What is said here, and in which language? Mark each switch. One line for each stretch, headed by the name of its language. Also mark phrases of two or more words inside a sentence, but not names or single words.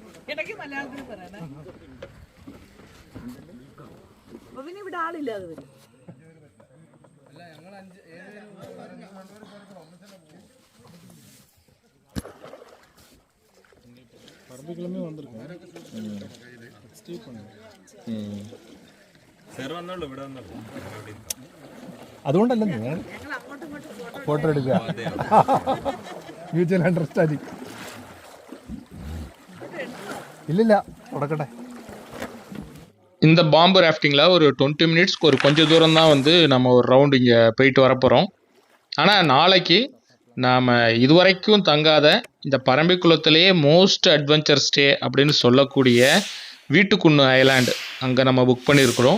Malayalam: ഇടയ്ക്ക് മലയാളത്തിൽ പറയണേ. അപ്പൊ പിന്നെ ഇവിടെ ആളില്ലാതെ വരും.
Tamil: பரம்பிக்கிழமே வந்திருக்கேன். ஸ்டே பண்ணுங்க.
Malayalam: അതുകൊണ്ടല്ല ഞാൻ ഫോട്ടോ എടുക്കുക.
English: mutual understanding.
Tamil: இல்ல உடக்கட்டே. இந்த பாம்பு ராஃப்டிங்கில் ஒரு 20 மினிட்ஸ்க்கு ஒரு கொஞ்சம் தூரம் தான் வந்து நம்ம ஒரு ரவுண்டு இங்கே போயிட்டு வரப்போகிறோம். ஆனால் நாளைக்கு நாம் இதுவரைக்கும் தங்காத இந்த பரம்பிக்குளத்திலேயே
English: most adventure stay
Tamil: அப்படின்னு சொல்லக்கூடிய வீட்டுக்குன்னு ஐலாண்டு அங்கே நம்ம புக் பண்ணியிருக்கிறோம்.